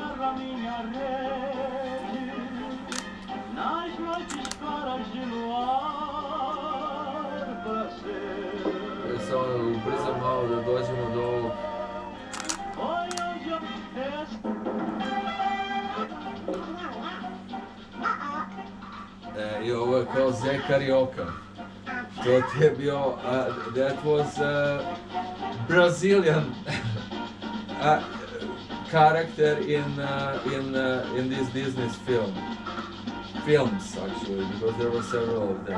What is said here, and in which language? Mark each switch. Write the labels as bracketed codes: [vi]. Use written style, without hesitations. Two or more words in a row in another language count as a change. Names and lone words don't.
[pt] a minha rede nas noites claras de luar pra ser. [hr] Samo brzo malo da dođemo do ovog. [pt] Foi onde eu [hr] I ovo je kao Z karaoke. To ti je bio, [en] that was Brazilian character in this Disney's films actually, because there were several of them.